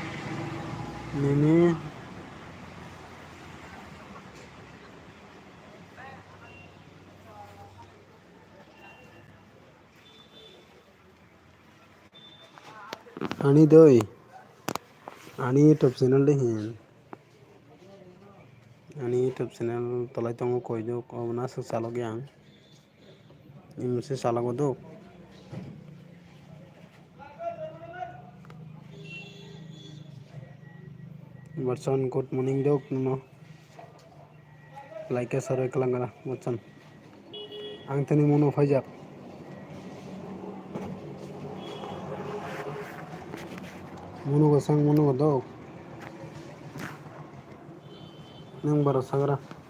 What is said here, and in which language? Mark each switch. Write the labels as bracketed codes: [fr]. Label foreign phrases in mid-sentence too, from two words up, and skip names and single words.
[trp] Nini. Ani doi. Ani YouTube channel deh. Ani YouTube channel tolai tongo koi do ko na sa salo gyang. Imse salo do. Watson [en] good morning [trp] dok no. Like sare kalangara Watson. Ang tani mono fajak. Mono ko sang mono ko dok. Nang bara sagra.